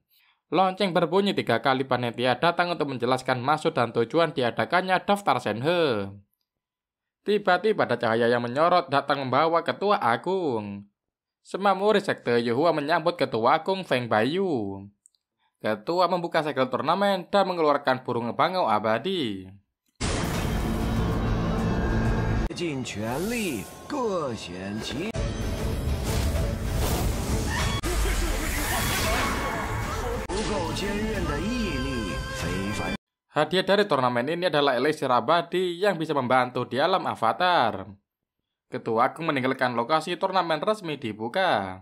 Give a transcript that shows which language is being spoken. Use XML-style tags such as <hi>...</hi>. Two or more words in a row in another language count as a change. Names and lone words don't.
<id>Lonceng berbunyi 3 kali, panitia datang untuk menjelaskan maksud dan tujuan diadakannya daftar Shenhe. Tiba-tiba ada cahaya yang menyorot datang membawa ketua agung. Semua murid sekte Yuhua menyambut ketua agung Feng Baiyu. Ketua membuka segel turnamen dan mengeluarkan burung bangau abadi.</id> <zh>尽全力，各显其。</zh> <id>Hadiah dari turnamen ini adalah elixir abadi yang bisa membantu di alam avatar. Ketua agung meninggalkan lokasi turnamen resmi dibuka.</id>